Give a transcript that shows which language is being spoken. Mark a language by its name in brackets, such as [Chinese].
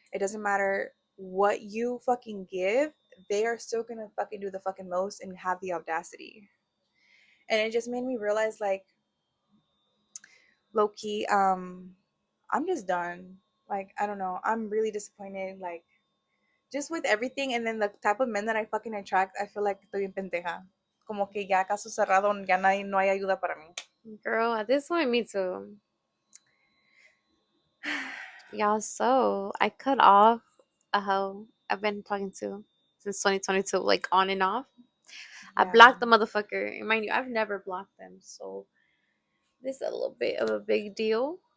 [English] It doesn't matter what you fucking give. They are still gonna fucking do the fucking most and have the audacity. And it just made me realize, like, low key, I'm just done. Like, I don't know. I'm really disappointed. Like, just with everything, and then the type of men that I fucking attract, I feel like [Spanish] estoy bien pendeja. Como que ya caso cerrado, ya nadie, no hay ayuda para mí. [English] Girl, at this point, me too. Y'all, so I cut off a hoe I've been talking to since 2022, like on and off. I Yeah. blocked the motherfucker. And mind you, I've never blocked them, so this is a little bit of a big deal.